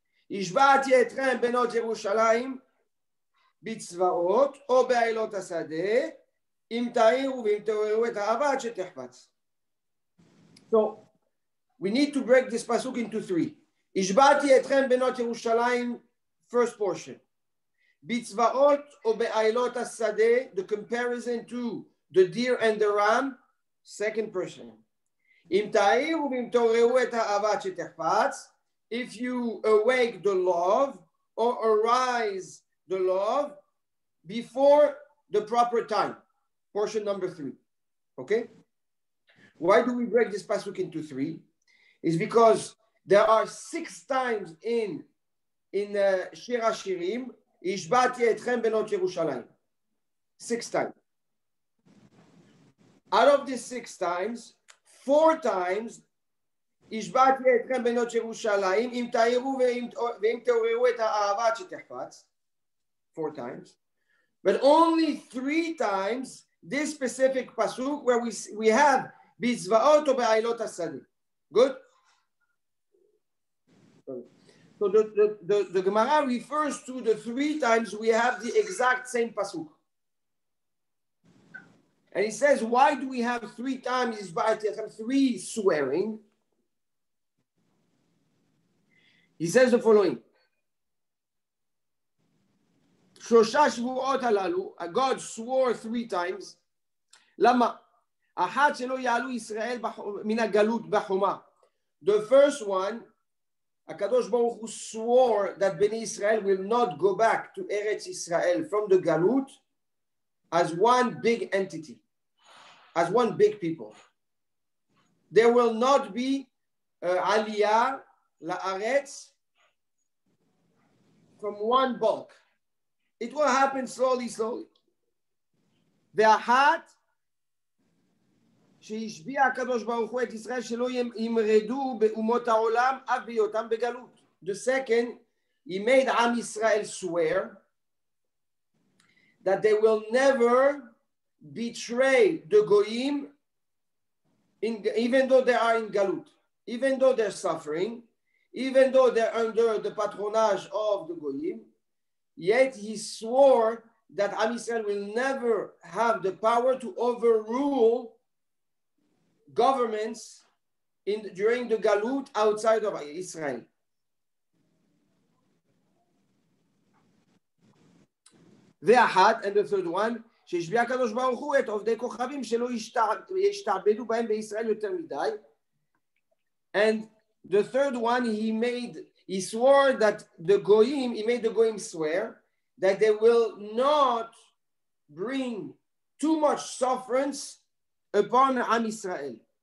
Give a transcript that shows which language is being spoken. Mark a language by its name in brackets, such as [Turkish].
[Hebrew] השבעתי אתכם בנות ירושלים בצבאות או בעילות השדה אם תעירו ואם תעוררו את האהבה עד שתחפץ. [English] So, we need to break this pasuk into 3. [Hebrew] השבעתי אתכם בנות ירושלים, [English] first portion. [Hebrew] בצבאות או בעילות השדה, [English] the comparison to the deer and the ram, second portion. [Hebrew] אם תעירו ואם תעוררו את האהבה עד שתחפץ, [English] if you awake the love or arise the love before the proper time. Portion number 3. Okay? Why do we break this pasuk into 3? It's because there are 6 times in Shir HaShirim, [Hebrew] השבעתי אתכם בנות ירושלים. [English] 6 times. Out of these 6 times, 4 times, [Hebrew] השבעתי אתכם בנות ירושלים, אם תעירו ואם תעוררו את האהבה עד שתחפץ. [English] 4 times. But only 3 times, this specific pasuk where we have [Hebrew] בצבאות או בעילות השדה. [English] Good? So the Gemara refers to the 3 times we have the exact same pasuk. And he says, why do we have 3 times 3 swearing? He says the following. [Hebrew] שלושה שבועות הללו, [English] God swore 3 times. [Hebrew] למה? אחת שלא יעלו ישראל מן הגלות בחומה. [English] The first one, HaKadosh Baruch Hu swore that Bnei Israel will not go back to Eretz Israel from the Galut as one big entity, as one big people. There will not be Aliyah La'aretz from one bulk. It will happen slowly, slowly. [Hebrew] והאחת שהשביע הקדוש ברוך הוא את ישראל שלא ימרדו באומות העולם אף בהיותם בגלות. [English] The second, he made Am Yisrael swear that they will never betray the Goyim even though they are in Galut, even though they're suffering, even though they're under the patronage of the Goyim, yet he swore that Am Yisrael will never have the power to overrule governments during the Galut outside of Israel. [Hebrew] ואחת, [English] and the third one, [Hebrew] שהשביע הקדוש ברוך הוא את עובדי כוכבים שלא ישתעבדו בהם בישראל יותר מדי. [English] And the third one, he swore that he made the Goyim swear that they will not bring too much sufferance upon Am Yisrael.